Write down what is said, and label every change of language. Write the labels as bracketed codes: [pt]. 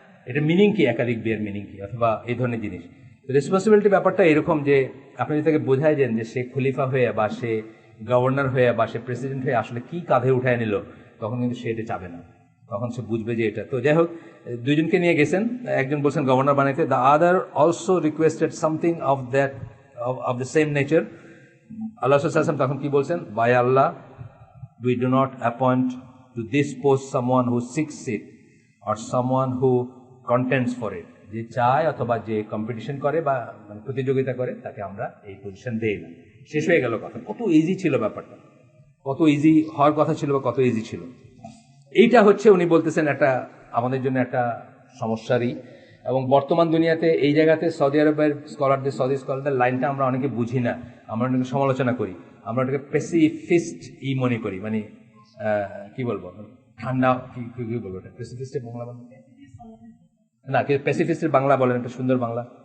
[bn] এটা মিনিং কি, একাধিক বিয়ের মিনিং কি, অথবা এই ধরনের জিনিস। রেসপন্সিবিলিটি ব্যাপারটা এরকম যে আপনি যদি তাকে বোঝাই দেন যে সে খলিফা হয়ে বা সে গভর্নর হয়ে বা সে প্রেসিডেন্ট হয়ে আসলে কি কাঁধে উঠায় নিল, তখন কিন্তু সে এটা চাবে না, তখন সে বুঝবে যে এটা। তো যাই হোক, দুইজনকে নিয়ে গেছেন, একজন বলছেন গভর্নর বানাইতে, [en] The other also requested something of that, of the same nature. [bn] আল্লাহ সাল্লাল্লাহু আলাইহি ওয়াসাল্লাম তখন কি বলছেন, [en] By Allah, we do not appoint to this post someone who seeks it or someone who contends for it. [bn] যে চায় অথবা যে কম্পিটিশন করে বা প্রতিযোগিতা করে, তাকে আমরা এই পজিশন দেই না। শেষ হয়ে গেল কথা। কত ইজি ছিল ব্যাপারটা, কত ইজি হওয়ার কথা ছিল বা কত ইজি ছিল। এইটা হচ্ছে উনি বলতেছেন একটা আমাদের জন্য একটা সমস্যারই, এবং বর্তমান দুনিয়াতে এই জায়গাতে সৌদি আরবের সৌদি স্কলারদের লাইনটা আমরা অনেকে বুঝি না, আমরা অনেকে সমালোচনা করি, আমরা ওটাকে পেসিফিস্ট মনে করি, মানে কি বলবো, ঠান্ডা কি বলবো, এটা পেসিফিস্টের বাংলা বলেন না, পেসিফিস্টের বাংলা বলেন, একটা সুন্দর বাংলা।